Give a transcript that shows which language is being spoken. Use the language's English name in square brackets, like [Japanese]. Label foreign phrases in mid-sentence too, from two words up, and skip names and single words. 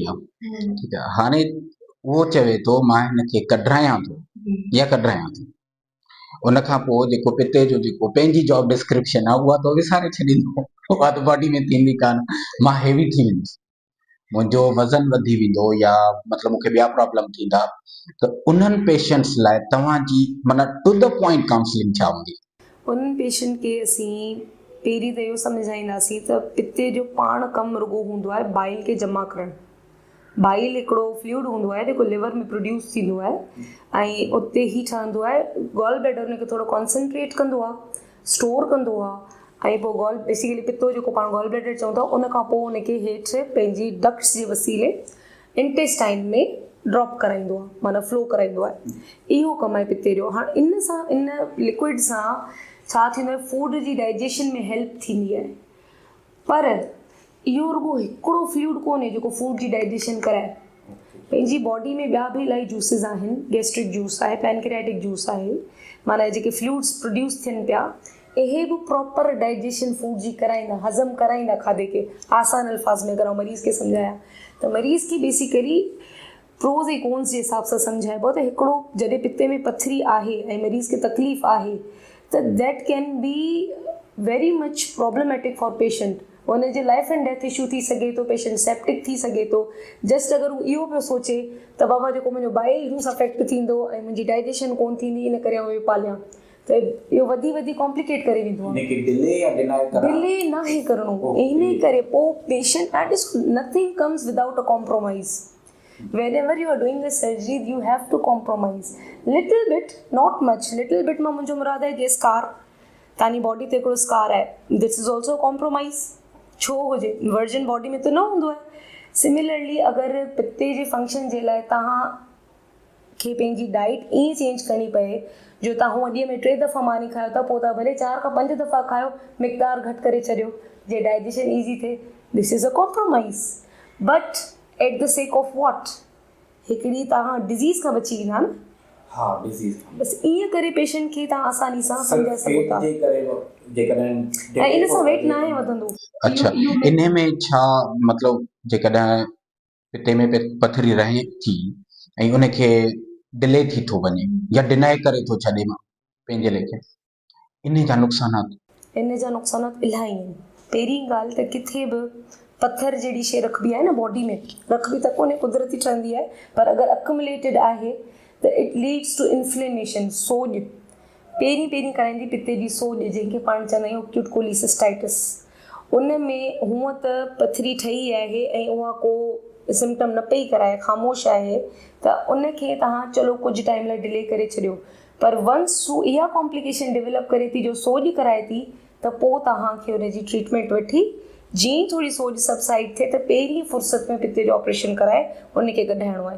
[Sindhi] आहे, ठीकु आहे, हाणे उहो चवे थो मां हिनखे कढायां थो, उन खां पोइ जेको पिते जो जेको पंहिंजी [English] job description [Sindhi] आहे उहा तो विसारे छॾींदो, उहा त बॉडी में थींदी कान, मां हेवी थी वेंदुसि, मुंहिंजो वज़न वधी वेंदो, या मतिलबु मूंखे ॿिया प्रॉब्लम थींदा, त उन्हनि पेशेंट्स लाइ तव्हांजी माना [English] to the point counselling [Sindhi] छा हूंदी? उन्हनि पेशेंट खे असीं पहिरीं त इहो सम्झाईंदासीं त पिते जो पाण कमु रुॻो हूंदो आहे बाइल खे जमा करणु। बाइल हिकिड़ो फ्लूइड हूंदो आहे जेको लिवर में प्रोड्यूस थींदो आहे, ऐं उते ई ठहंदो आहे। [English] gall bladder [Sindhi] हुनखे थोरो कॉन्सनट्रेट कंदो आहे, स्टोर कंदो आहे, ऐं पोइ बेसिकली पितो जेको पाण [English] gall bladder [Sindhi] चऊं था, उन खां पोइ हुनखे हेठि पंहिंजी डक्ट्स जे वसीले इंटेस्टाइन में ड्रॉप कराईंदो आहे, माना फ्लो कराईंदो आहे। इहो कमु आहे पिते जो। हाणे इन लिक्विड सां छा थींदो आहे, फूड जी डाइजेशन में हेल्प थींदी आहे, पर इहो रुगो हिकिड़ो फ्लूइड कोन्हे जेको फूड जी डाइजेशन कराए। पंहिंजी बॉडी में ॿिया बि इलाही जूसिस आहिनि, [English] gastric juice [Sindhi] आहे, [English] pancreatic juice [Sindhi] आहे, माना जेके फ्लूइड्स प्रोड्यूस थियनि पिया, इहे बि [English] proper digestion food [Sindhi] जी कराईंदा, हज़म कराईंदा खाधे खे। आसान अल्फाज़ में अगरि मरीज़ खे सम्झाया त मरीज़ खे बेसिकली प्रोज़ ऐं कोन्स जे हिसाब सां सम्झाइबो त हिकिड़ो जॾहिं पिते में पथरी आहे ऐं मरीज़ खे तकलीफ़ आहे त [English] that can be very much problematic for patient. [Sindhi] हुनजे [English] life and death issue [Sindhi] थी सघे थो, पेशेंट सेप्टिक थी सघे थो। जस्ट अगरि हू इहो पियो सोचे त बाबा जेको मुंहिंजो [English] bile juice affect [Sindhi] थींदो ऐं मुंहिंजी डाइजेशन कोन थींदी, इन करे आउं इहो पालियां, त इहो वधी कॉम्प्लिकेट करे वेंदो आहे। डिले न आहे करिणो, इन करे पोइ [English] patient that is nothing comes without a compromise. Whenever you are doing a surgery, you have to compromise little bit, not much. Little bit [Sindhi] मां मुंहिंजो मुराद आहे जे स्कार, तव्हांजी बॉडी ते हिकिड़ो स्कार आहे, [English] This is also compromise. [Sindhi] छो हुजे, [English] virgin body [Sindhi] में त न हूंदो आहे। सिमिलरली अगरि पिते जे फंक्शन जे लाइ तव्हांखे पंहिंजी डाइट ईअं चेंज करणी पए जो तव्हां ॾींहं में 3 दफ़ा मानी खायो था, पोइ तव्हां भले 4 खां 5 दफ़ा खायो, मिक़दार घटि करे छॾियो जे डाइजेशन ईज़ी थिए, [English] This is a compromise. But at the sake of what, [Sindhi] हिकिड़ी तव्हां डिज़ीज़ खां बची वेंदा न। हाँ, डिज़ीज़ बस ईअं करे पेशेंट खे तव्हां आसानी सां सम्झाए सघो था ऐं इन सां वेट न आहे वधंदो। अच्छा, इन में छा मतिलबु जेकॾहिं पिते में पथरी रहे थी ऐं उनखे डिले थी थो वञे या डिनाए करे थो छॾे मां पंहिंजे लेखे, इन जा नुक़सानात इलाही आहिनि। पहिरीं ॻाल्हि त किथे बि पथर जहिड़ी शइ रखबी आहे न बॉडी में, रखबी त कोन्हे, कुदरती ठहंदी आहे, पर अगरि अक्युमुलेटेड आहे त [English] it leads to inflammation, [Sindhi] सोॼ। पहिरीं कराईंदी पिते जी सोॼ, जंहिंखे पाण चवंदा आहियूं [English] acute cholecystitis. [Sindhi] उन में हूअं त पथरी ठही आहे ऐं उहा को सिम्टम न पई कराए, ख़ामोश आहे, त उनखे तव्हां चलो कुझु टाइम लाइ डिले करे छॾियो, पर वंस इहा [English] complication develop [Sindhi] करे थी जो सोॼ कराए थी, त पोइ तव्हांखे उनजी ट्रीटमेंट वठी जीअं थोरी सोॼ सबसाइड थिए त पहिरीं फ़ुर्सत में पिते जो ऑपरेशन कराए उनखे कढाइणो आहे।